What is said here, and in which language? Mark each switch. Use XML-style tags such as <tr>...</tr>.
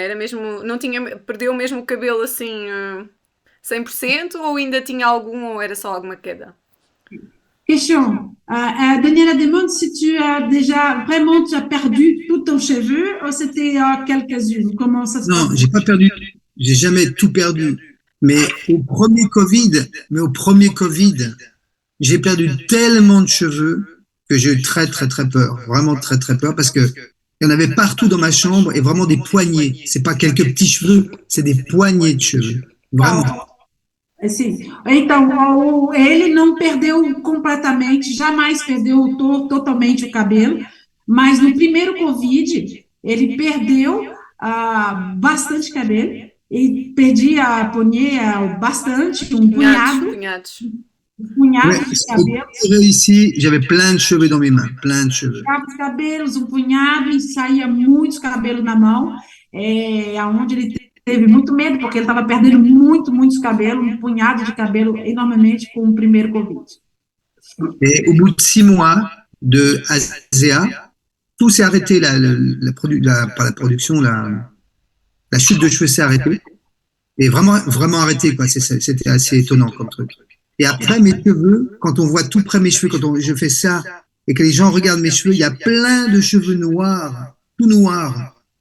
<pt>Era mesmo, perdeu mesmo o cabelo assim 100% ou ainda tinha algum ou era só alguma queda?</pt> <fr>Question. Daniela demande si tu as déjà vraiment perdu tout ton cheveu ou c'était quelques-unes. Comment ça se passe? Non, j'ai pas perdu. J'ai jamais tout perdu. Mais au premier Covid, j'ai perdu tellement de cheveux que j'ai eu très peur. Vraiment très peur parce que il y en avait partout dans ma chambre et vraiment des poignées. C'est pas quelques petits cheveux, c'est des poignées de cheveux. Vraiment.</fr> <pt>Sim. Então, ele não perdeu completamente, jamais perdeu totalmente o cabelo, mas no primeiro Covid, ele perdeu bastante cabelo, e perdia bastante, punhado</pt> <fr>Ouais,</fr> <pt>de cabelos.</pt> <fr>Ici, j'avais plein de cheveux dans mes mains, plein de cheveux.</fr> <pt>Cabelos, punhado, e saía muitos cabelos na mão, onde ele teve muito medo, porque ele estava perdendo muitos cabelos, punhado de cabelo enormemente com o primeiro Covid.</pt> <fr>Et au bout de 6 mois de ASEA, tout s'est arrêté, pas la production, la chute de cheveux s'est arrêtée. Et vraiment arrêté, quoi. C'était assez étonnant comme truc. Et après, mes cheveux, quand on voit tout près mes cheveux, je fais ça, et que les gens regardent mes cheveux, il y a plein de cheveux noirs, tout noirs.</fr>